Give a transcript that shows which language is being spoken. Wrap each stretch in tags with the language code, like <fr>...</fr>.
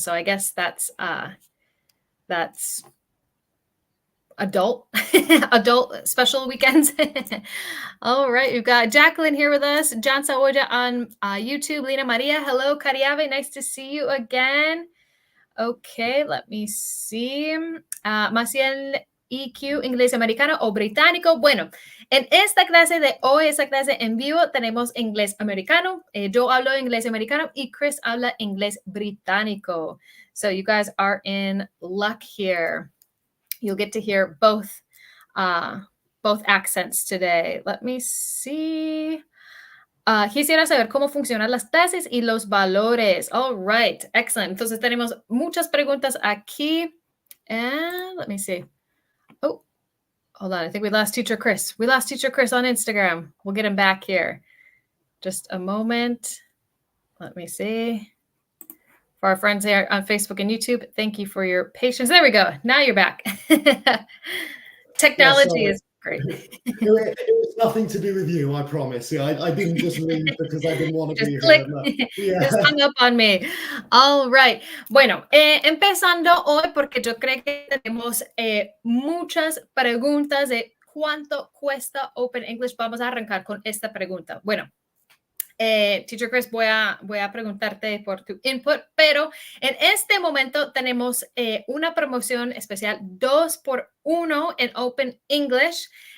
<en>So I guess that's adult special weekends. All right, we've got Jacqueline here with us. John Saoya on YouTube. Lina Maria, hello. Cariave, nice to see you again. Okay, let me see.</en> <es>Maciel EQ, inglés americano o británico. Bueno, en esta clase de hoy, esta clase en vivo, tenemos inglés americano. Yo hablo inglés americano y Chris habla inglés británico.</es> <en>So you guys are in luck here. You'll get to hear both accents today. Let me see.</en> <es>Quisiera saber cómo funcionan las tasas y los valores.</es> <en>All right, excellent.</en> <es>Entonces tenemos muchas preguntas aquí.</es> <en>And let me see. Oh, hold on. I think we lost teacher Chris. We lost teacher Chris on Instagram. We'll get him back here. Just a moment. Let me see. For our friends there on Facebook and YouTube, thank you for your patience. There we go. Now you're back. Technology is great. It was nothing to do with you, I promise. Yeah, I didn't just leave because I didn't want to be click. here. No. Yeah. Just hung up on me. All right.</en> <es>Bueno, empezando hoy porque yo creo que tenemos muchas preguntas de cuánto cuesta Open English. Vamos a arrancar con esta pregunta. Bueno, Teacher Chris, voy a preguntarte por tu input, pero en este momento tenemos una promoción especial 2x1 en Open English.</es>